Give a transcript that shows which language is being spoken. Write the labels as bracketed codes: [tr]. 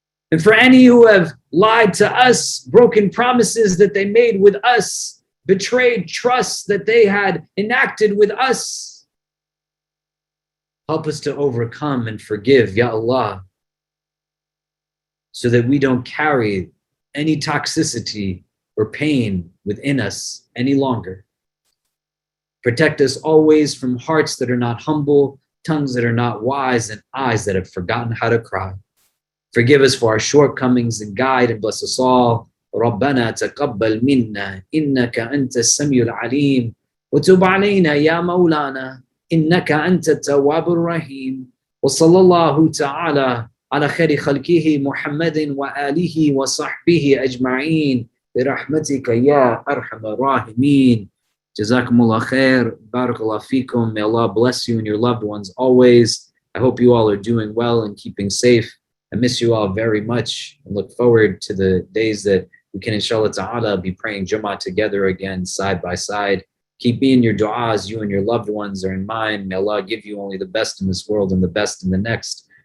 [en] And for any who have lied to us, broken promises that they made with us, betrayed trusts that they had enacted with us, help us to overcome and forgive, Ya Allah, so that we don't carry any toxicity or pain within us any longer. Protect us always from hearts that are not humble, tongues that are not wise, and eyes that have forgotten how to cry. Forgive us for our shortcomings and guide and bless us all. [ar] ربنا تقبل منا إنك أنت السميع العليم وتب علينا يا مولانا إنك أنت التواب الرحيم وصلى الله تعالى على خير خلقه محمد وآله وصحبه أجمعين برحمتك يا أرحم الراحمين. Jazakumullah khair. Barakallah feekum. [en] May Allah bless you and your loved ones always. I hope you all are doing well and keeping safe. I miss you all very much and look forward to the days that we can, inshallah ta'ala, be praying jummah together again, side by side. Keep me in your du'as. You and your loved ones are in mine. May Allah give you only the best in this world and the best in the next.